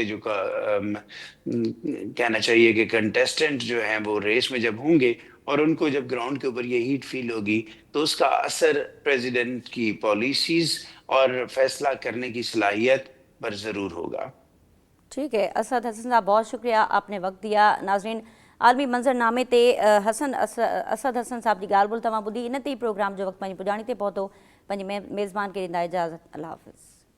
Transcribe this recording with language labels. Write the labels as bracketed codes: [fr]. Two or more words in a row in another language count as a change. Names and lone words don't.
[ur] کے جو کہنا چاہیے کہ کنٹیسٹنٹ جو ہیں وہ ریس میں جب ہوں گے اور ان کو جب گراؤنڈ کے اوپر یہ [en] heat feel [ur] ہوگی تو اس کا اثر پریزیڈنٹ کی پالیسیز اور فیصلہ کرنے کی صلاحیت پر ضرور ہوگا. ٹھیک ہے اسد حسن صاحب، بہت شکریہ آپ نے وقت دیا. ناظرین، عالمی منظرنامے تے اسد حسن صاحب کی [sd] ॻाल्हि ॿोल तव्हां ॿुधी. इन ते ई प्रोग्राम जो वक़्तु पंहिंजी पुॼाणी ते पहुतो. पंहिंजे मेज़बान खे ॾींदा इजाज़त. अल्लाह हाफ़िज़.